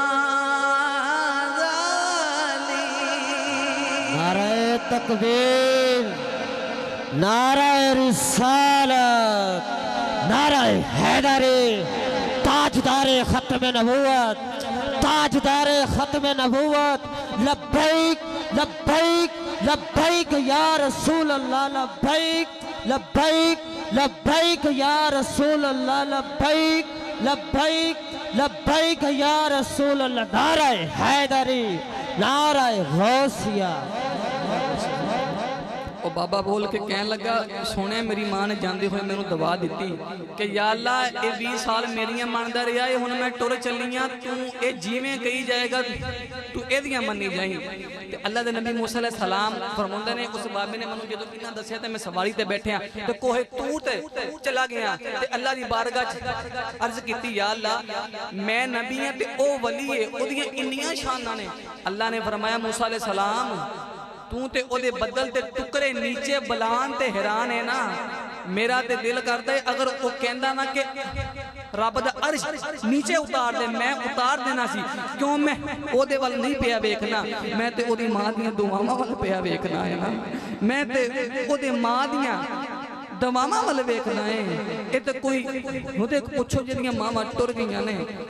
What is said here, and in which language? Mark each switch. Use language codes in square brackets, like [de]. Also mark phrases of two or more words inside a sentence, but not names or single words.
[ur] تکبیر، نعرۂ رسالت، نعرۂ حیدری، تاجدارِ ختمِ نبوت، تاجدارِ ختمِ نبوت. [ar] لبيك لبيك لبيك يا رسول الله، لبيك لبيك لبيك يا رسول الله، لبيك لبيك لبيك يا رسول الله. [ur] نعرۂ حیدری، نعرۂ غوثیہ. [pa] ਉਹ ਬਾਬਾ ਬੋਲ ਕੇ ਕਹਿਣ ਲੱਗਾ ਸੋਹਣੇ ਮੇਰੀ ਮਾਂ ਨੇ ਜਾਂਦੇ ਹੋਏ ਮੈਨੂੰ ਦਵਾ ਦਿੱਤੀ ਕਿ [ar] يا الله [pa] ਇਹ 20 ਸਾਲ ਮੇਰੀਆਂ ਮੰਨਦਾ ਰਿਹਾ ਏ ਹੁਣ ਮੈਂ ਟੁਰ ਚੱਲੀਆਂ ਤੂੰ ਇਹ ਜਿਵੇਂ ਕਹੀ ਜਾਏਗਾ ਤੂੰ ਇਹਦੀਆਂ ਮੰਨੀ ਜਾਈਂ ਤੇ ਅੱਲਾ ਦੇ ਨਬੀ ਮੂਸਾ [ar] عليه السلام [pa] ਫ਼ਰਮਾਤੇ ਨੇ ਉਸ ਬਾਬੇ ਨੇ ਮੈਨੂੰ ਜੋ ਇੰਨਾ ਦੱਸਿਆ ਤੇ ਮੈਂ ਸਵਾਰੀ ਤੇ ਬੈਠਿਆ ਤੇ ਕੋਹੇ ਤੂਰ ਤੇ ਚਲਾ ਗਿਆ ਤੇ ਅੱਲਾਹ ਦੀ ਬਾਰਗਾਹ ਚ ਅਰਜ਼ ਕੀਤੀ [ar] يا الله [pa] ਮੈਂ ਨਬੀ ਹਾਂ ਤੇ ਓ ਵਲੀ ਹੈ ਓਦੀਆਂ ਇੰਨੀਆਂ ਸ਼ਾਨਾਂ ਨੇ ਅੱਲਾਹ ਨੇ ਫ਼ਰਮਾਇਆ ਮੂਸਾ [ar] عليه السلام [pa] ਤੂ ਤੇ ਓਦੇ ਬੱਦਲ ਤੇ ਟੁਕੜੇ ਨੀਚੇ ਬੁਲਾਣ ਤੇ ਹੈਰਾਨ ਹੈ ਨਾ ਮੇਰਾ ਤੇ ਦਿਲ ਕਰਦਾ ਹੈ ਅਗਰ ਵੋ ਕਹਿੰਦਾ ਨਾ ਕਿ ਰੱਬ ਦਾ ਅਰਸ਼ ਨੀਚੇ ਉਤਾਰ ਦੇ ਮੈਂ ਉਤਾਰ ਦੇਣਾ ਸੀ ਕਿਉਂ ਮੈਂ ਓਦੇ ਵਲ ਨਹੀਂ ਪਿਆ ਵੇਖਣਾ ਮੈਂ ਤੇ ਓਦੀ ਮਾਂ ਦੀਆਂ ਦੁਆਵਾਂ ਵਲ ਪਿਆ ਵੇਖਣਾ ਹੈ ਨਾ ਮੈਂ ਤੇ ਓਦੇ ਮਾਂ ਦੀਆਂ ਦੁਆਵਾਂ ਵਲ ਵੇਖਣਾ ਹੈ ਯੇ ਤੇ ਕੋਈ ਓਦੇ ਪੁੱਛੋ ਜਿਹੜੀਆਂ ਮਾਵਾਂ ਟੁਰ ਗਈਆਂ ਨੇ